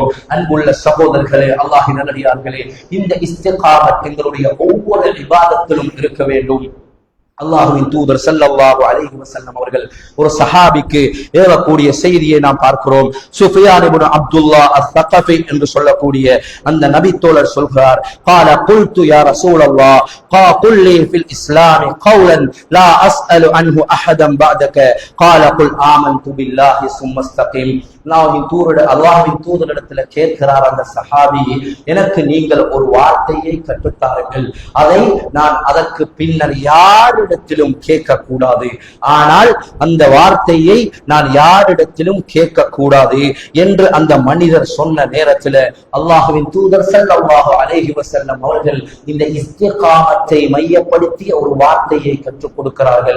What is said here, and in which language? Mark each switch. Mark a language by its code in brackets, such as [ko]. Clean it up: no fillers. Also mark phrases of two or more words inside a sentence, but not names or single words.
[ta] அன்புள்ள சகோதரர்களே, அல்லாஹ்வின் நல்லடியார்களே, இந்த இஸ்திகாமத் எங்களுடைய ஒவ்வொரு இபாதத்திலும் இருக்க வேண்டும். அல்லாஹ்வின் தூதர் [ar] صلى الله عليه وسلم [ta] அவர்கள் ஒரு சஹாபிக்கு ஏவக்கூடிய செய்தியை நாம் பார்க்கிறோம். சுஃபியான் இப்னு அப்துல்லாஹ் அஸ்-ஸகஃபி என்று சொல்லக்கூடிய அந்த நபி தோழர் சொல்கிறார், [ar] قال قلت يا رسول الله قل لي في الاسلام قولا لا اسال عنه احدا بعدك قال قل آمنت بالله ثم استقم. [ta] அல்லாஹ்வின் தூதரிடத்துல கேட்கிறார் அந்த சஹாபி, எனக்கு நீங்கள் ஒரு வார்த்தையை கற்றுத்தாருங்கள், அதை நான் அதற்கு பின்னர் யாரிடத்திலும் கேட்க கூடாது, ஆனால் அந்த வார்த்தையை நான் யாரிடத்திலும் கேட்க கூடாது என்று அந்த மனிதர் சொன்ன நேரத்தில் அல்லாஹ்வின் தூதர் [ar] صلى الله عليه وسلم [ta] அவர்கள் இந்த இஸ்திகாமத்தை மையப்படுத்திய ஒரு வார்த்தையை கற்றுக் கொடுக்கிறார்கள்.